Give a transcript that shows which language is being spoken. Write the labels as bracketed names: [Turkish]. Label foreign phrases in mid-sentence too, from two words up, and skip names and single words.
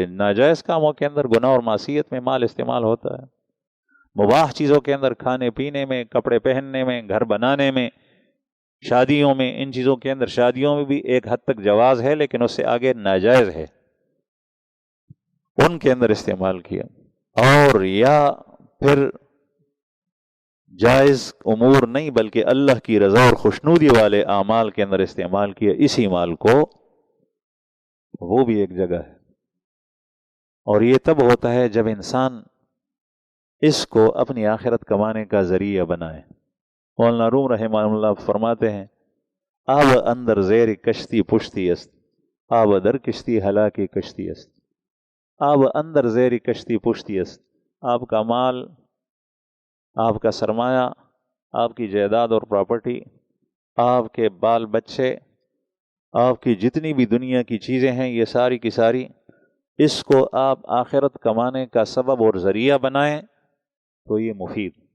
[Urdu] ناجائز کاموں کے اندر، گناہ اور معصیت میں مال استعمال ہوتا ہے، مباح چیزوں کے اندر، کھانے پینے میں، کپڑے پہننے میں، گھر بنانے میں، شادیوں میں، ان چیزوں کے اندر، شادیوں میں بھی ایک حد تک جواز ہے لیکن اس سے آگے ناجائز ہے، ان کے اندر استعمال کیا، اور یا پھر جائز امور نہیں بلکہ اللہ کی رضا اور خوشنودی والے اعمال کے اندر استعمال کیا، اسی مال کو، وہ بھی ایک جگہ ہے۔ اور یہ تب ہوتا ہے جب انسان اس کو اپنی آخرت کمانے کا ذریعہ بنائے۔ مولانا روم رحمہ اللہ فرماتے ہیں [Persian] آب اندر زیر کشتی پشتی است، آب در کشتی ہلاکی کشتی است، آب اندر زیر کشتی پشتی است، [Urdu] آپ کا مال، آپ کا سرمایہ، آپ کی جائیداد اور پراپرٹی، آپ کے بال بچے، آپ کی جتنی بھی دنیا کی چیزیں ہیں، یہ ساری کی ساری، اس کو آپ آخرت کمانے کا سبب اور ذریعہ بنائیں تو یہ مفید۔